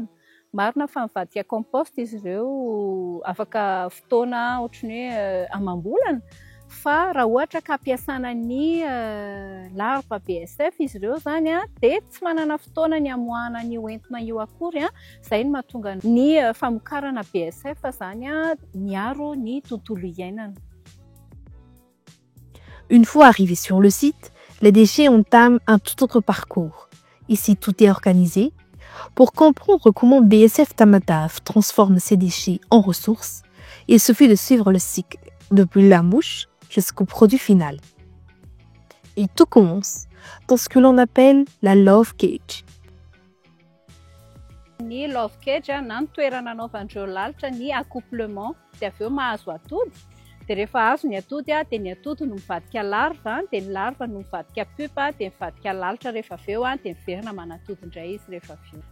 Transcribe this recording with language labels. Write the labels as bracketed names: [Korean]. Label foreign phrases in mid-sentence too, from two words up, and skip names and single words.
[Malagasy] Marina fa mivadika compost izy ireo afaka fotoana ohatran'ny hoe amam-bolana. Fa raha ohatra ka ampiasana ny larva BSF izy ireo izany dia tsy manana fotoana ny hamoahana ny entona io akory izay no mahatonga ny famokarana BSF izany miaro ny tontolo iainana. [French] Une fois arrivés sur le site, les déchets entament un tout autre parcours. Ici, tout est organisé. Pour comprendre comment BSF Tamatave transforme ces déchets en ressources, il suffit de suivre le cycle depuis la mouche jusqu'au produit final. Et tout commence dans ce que l'on appelle la [English] love cage. [Malagasy] Ny [English] love cage [Malagasy] na ny toerana anaovandreo lalitra ny accouplement dia avy eo mahazo atody. Dia rehefa azo ny atody dia ny atody no mivadika larva dia ny larva no mivadika pupa dia mivadika lalitra rehefa avy eo dia miverina manatody indray izy rehefa avy eo.